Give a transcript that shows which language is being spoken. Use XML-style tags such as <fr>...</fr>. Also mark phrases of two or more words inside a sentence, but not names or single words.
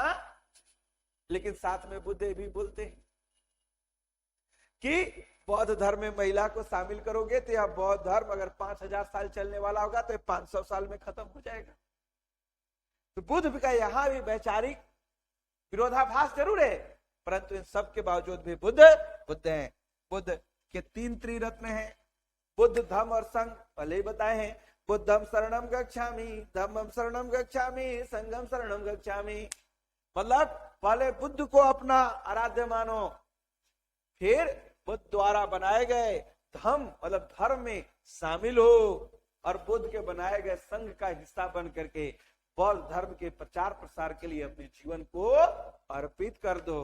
<hi>लेकिन साथ में बुद्ध भी बोलते हैं कि बौद्ध धर्म में महिला को शामिल करोगे तो यह बौद्ध धर्म अगर 5000 साल चलने वाला होगा तो 500 साल में खत्म हो जाएगा। तो बुद्ध का यहां भी वैचारिक विरोधाभास जरूर है, परंतु इन सब के बावजूद भी बुद्ध हैं। बुद्ध के 3 त्रिरत्न हैं, बुद्ध, धम्म और संघ, पहले ही बताए हैं।</hi> <pi>बुद्धम शरणम गच्छामि, धम्मम शरणम गच्छामि, संघम शरणम गच्छामि।</pi> <hi>मतलब पहले बुद्ध को अपना आराध्य मानो, फिर बुद्ध द्वारा बनाए गए धम्म मतलब धर्म में शामिल हो, और बुद्ध के बनाए गए संघ का हिस्सा बन करके बौद्ध धर्म के प्रचार प्रसार के लिए अपने जीवन को अर्पित कर दो।</hi>